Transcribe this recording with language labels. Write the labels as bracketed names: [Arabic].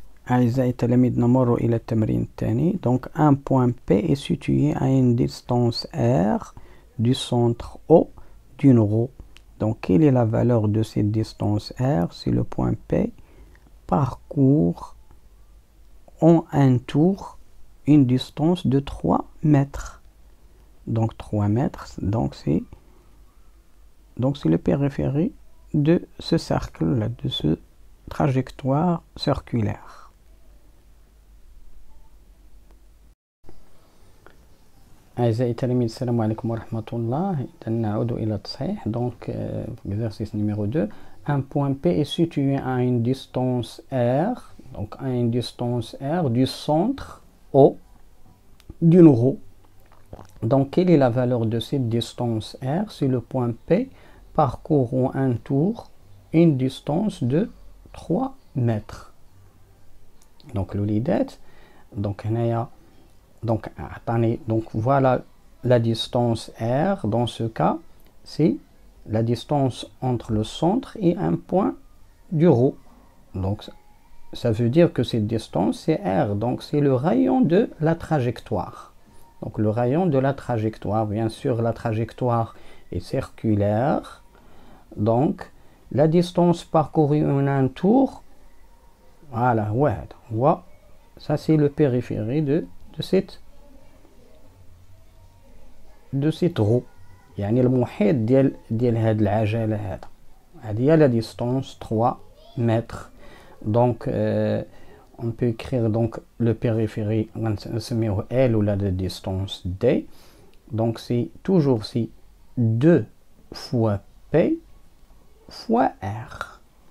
[Arabic] أعزائي التلاميذ، نمر إلى التمرين الثاني. [French] Donc un point P est situé à une distance R du centre O d'une roue. Donc quelle est la valeur de cette distance R si le point P parcourt en un tour une distance de 3 mètres? Donc 3 mètres, donc c'est le périphérique de ce cercle-là, de ce trajectoire circulaire. [Arabic] أعزائي التلاميذ، السلام عليكم ورحمة الله. إذا نعود إلى التصحيح. [French] Donc exercice numéro 2. Un point P est situé à une distance R, donc à une distance R du centre O d'une roue. Donc quelle est la valeur de cette distance R si le point P parcourt en un tour une distance de 3 mètres? Donc l'olidette, donc [Arabic] هنايا [French] Donc, donc voilà la distance R. Dans ce cas, c'est la distance entre le centre et un point du ρ. Donc, ça veut dire que cette distance, c'est R. Donc, c'est le rayon de la trajectoire. Donc, le rayon de la trajectoire, bien sûr, la trajectoire est circulaire. Donc, la distance parcourue en un tour, voilà, ouais, ça c'est le périphérie de cette roue. [Arabic] يعني المحيط ديال هاد العجلة هذا. [French] هذه هي la distance 3 mètres. Donc, on peut écrire donc le périphérie, نسميه L ou la distance D. Donc, c'est toujours 2 fois P fois R.